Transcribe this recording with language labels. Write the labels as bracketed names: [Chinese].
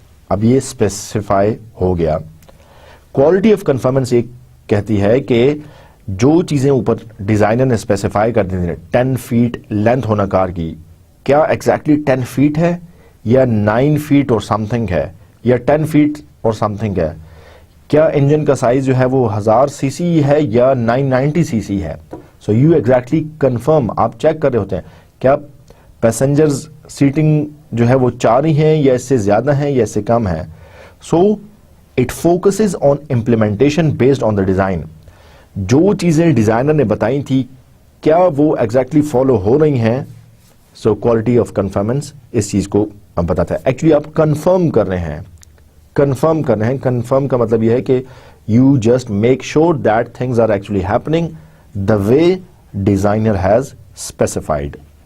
[Urdu] اب یہ اسپیسیفائی ہو گیا. کوالٹی آف کنفرمنس یہ کہتی ہے کہ جو چیزیں اوپر ڈیزائنر نے اسپیسیفائی کر دی ہیں, 10 فیٹ لینتھ ہونا کار کی, کیا ایگزیکٹلی 10 فیٹ ہے یا 9 فیٹ اور سم تھنگ ہے یا 10 فیٹ اور سم تھنگ ہے, کیا انجن کا سائز جو ہے وہ 1000 cc ہے یا 990 cc ہے. [English] so you exactly confirm, [Urdu] آپ چیک کر رہے ہوتے ہیں کیا پیسنجرز سیٹنگ جو ہے وہ 4 ہی ہیں یا اس سے زیادہ ہیں یا اس سے کم ہے. [English] So it focuses on implementation based on the design. [Urdu] جو چیزیں ڈیزائنر نے بتائی تھی کیا وہ ایگزیکٹلی فالو ہو رہی ہیں. سو کوالٹی آف کنفرمنس اس چیز کو بتاتا ہے. ایکچولی آپ کنفرم کر رہے ہیں, کنفرم کا مطلب یہ ہے کہ [English] You just make sure that things are actually happening the way designer has specified.